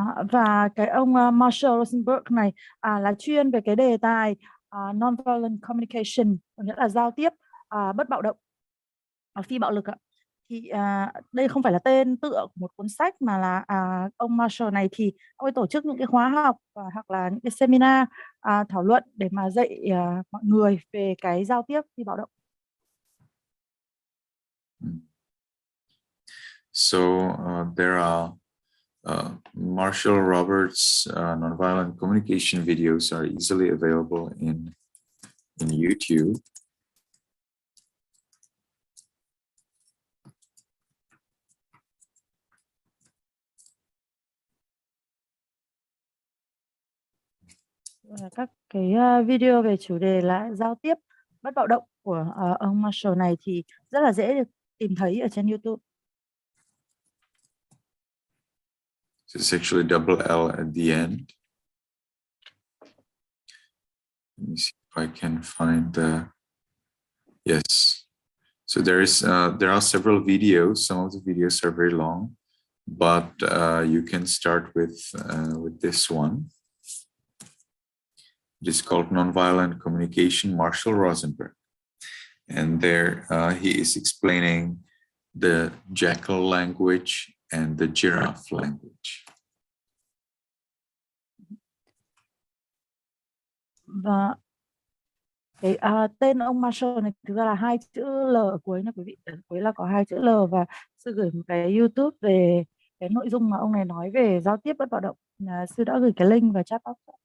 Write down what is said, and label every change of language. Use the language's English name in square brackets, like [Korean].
[Vietnamese] Và cái ông Marshall Rosenberg này là chuyên về cái đề tài nonviolent communication, nghĩa là giao tiếp bất bạo động. phi bạo lực ạ. Thì đây không phải là tên tựa của một cuốn sách, mà là ông Marshall này thì ông ấy tổ chức những cái khóa học hoặc là những cái seminar thảo luận để mà dạy mọi người về cái giao tiếp phi bạo động. [English] So there are Marshall Roberts' nonviolent communication videos are easily available in YouTube. [Vietnamese] Các cái video về chủ đề là giao tiếp bất bạo động của ông Marshall này thì rất là dễ được tìm thấy ở trên YouTube. [English] So it's actually double L at the end. Let me see if I can find the, yes. So there are several videos. Some of the videos are very long, but you can start with this one. It is called Nonviolent Communication, Marshall Rosenberg. And there he is explaining the jackal language and the giraffe language. [Vietnamese] Và cái tên ông Marshall này thực ra là 2 chữ L ở cuối nha quý vị. Ở cuối là có 2 chữ L, và sư gửi một cái YouTube về cái nội dung mà ông này nói về giao tiếp bất bạo động. Sư đã gửi cái link vào chat box.